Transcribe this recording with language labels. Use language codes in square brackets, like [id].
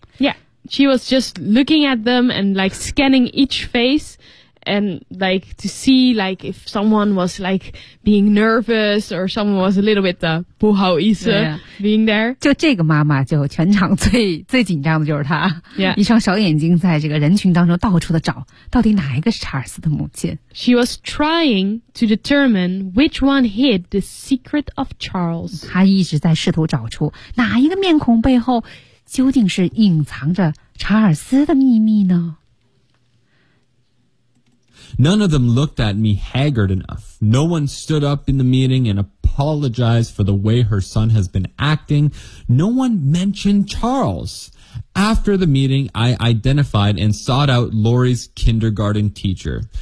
[en] Yeah, she was just looking at them and like scanning each face, and like to see like if someone was like being nervous or someone was a little bit [zh] 的不好意思 [en] being there. [zh] 就这个妈妈，就全场最紧张的就是她。 [en] Yeah, [zh] 一双小眼睛在这个人群当中到处的找，到底哪一个是查尔斯的母亲。 [en] She was trying to determine which one hid the secret of Charles. [zh] 她一直在试图找出哪一个面孔背后究竟是隐藏着查尔斯的秘密呢？ [en] None of them looked at me haggard enough. No one stood up in the meeting and apologize for the way her son has been acting. No one mentioned Charles. After the meeting, I identified and sought out Lori's kindergarten teacher.